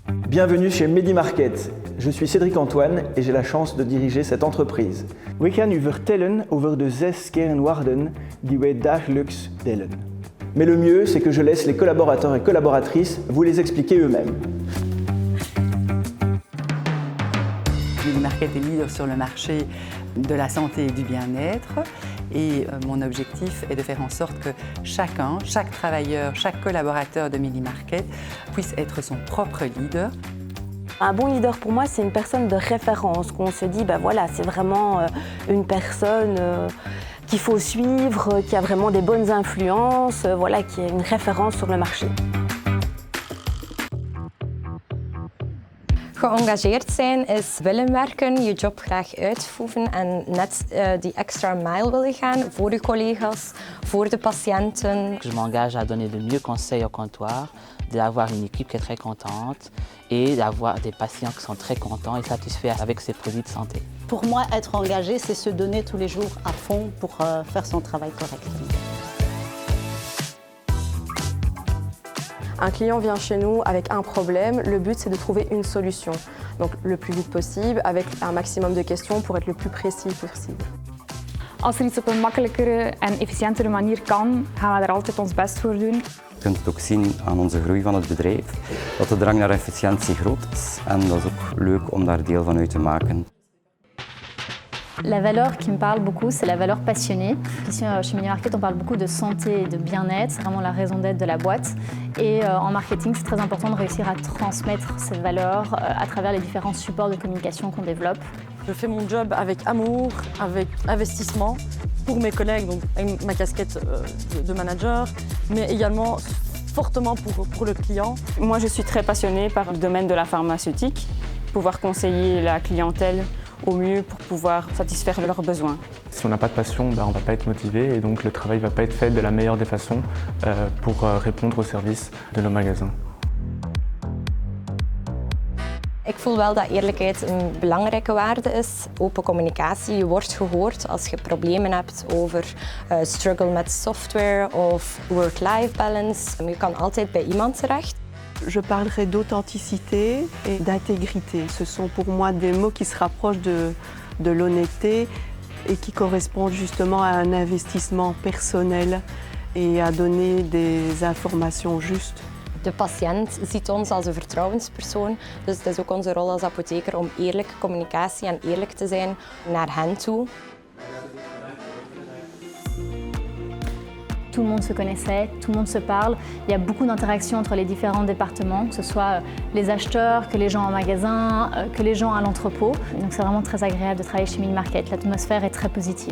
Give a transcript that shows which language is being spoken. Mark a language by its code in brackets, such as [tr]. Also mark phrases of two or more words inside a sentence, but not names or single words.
[fr] Bienvenue chez Medi-Market. Je suis Cédric Antoine et j'ai la chance de diriger cette entreprise. [nl] We gaan u vertellen over de 6 kernwaarden die wij dagelijks delen. [fr] Mais le mieux, c'est que je laisse les collaborateurs et collaboratrices vous les expliquer eux-mêmes. Medi-Market est leader sur le marché de la santé et du bien-être et mon objectif est de faire en sorte que chacun, chaque travailleur, chaque collaborateur de Medi-Market puisse être son propre leader. Un bon leader pour moi, c'est une personne de référence, qu'on se dit, voilà, c'est vraiment une personne qu'il faut suivre, qui a vraiment des bonnes influences, voilà, qui est une référence sur le marché. [nl] Geëngageerd zijn is willen werken, je job graag uitoefenen en net die [en] extra mile [nl] willen gaan voor je collega's, voor de patiënten. [fr] Je m'engage à donner de mieux conseils au comptoir, d'avoir une équipe qui est très contente et d'avoir des patients qui sont très contents et satisfaits avec ces produits de santé. Pour moi, être engagé, c'est se donner tous les jours à fond pour faire son travail correctement. Un client vient chez nous avec un problème, le but c'est de trouver une solution. Donc le plus vite possible, avec un maximum de questions pour être le plus précis possible. [nl] Als iets op een makkelijkere en efficiëntere manier kan, gaan we daar altijd ons best voor doen. Je kunt het ook zien aan onze groei van het bedrijf, dat de drang naar efficiëntie groot is en dat is ook leuk om daar deel van uit te maken. [fr] La valeur qui me parle beaucoup, c'est la valeur passionnée. Ici, chez Medi-Market, on parle beaucoup de santé et de bien-être. C'est vraiment la raison d'être de la boîte. Et en marketing, c'est très important de réussir à transmettre cette valeur à travers les différents supports de communication qu'on développe. Je fais mon job avec amour, avec investissement pour mes collègues, donc avec ma casquette de manager, mais également fortement pour le client. Moi, je suis très passionnée par le domaine de la pharmaceutique, pouvoir conseiller la clientèle au mieux pour pouvoir satisfaire leurs besoins. Si on n'a pas de passion, on ne va pas être motivé et donc le travail ne va pas être fait de la meilleure des façons pour répondre aux services de nos magasins. [nl] Ik voel wel dat eerlijkheid een belangrijke waarde is. Open communicatie, je wordt gehoord als je problemen hebt over struggle met software of [en] work-life balance. [nl] Je kan altijd bij iemand terecht. [fr] Je parlerai d'authenticité et d'intégrité. Ce sont pour moi des mots qui se rapprochent de l'honnêteté et qui correspondent justement à un investissement personnel et à donner des informations justes. [nl] De patiënt ziet ons als een vertrouwenspersoon, dus het is ook onze rol als apotheker om eerlijke communicatie en eerlijk te zijn naar hen toe. [fr] Tout le monde se connaissait, tout le monde se parle. Il y a beaucoup d'interactions entre les différents départements, que ce soit les acheteurs, que les gens en magasin, que les gens à l'entrepôt. Donc c'est vraiment très agréable de travailler chez Medi-Market. L'atmosphère est très positive.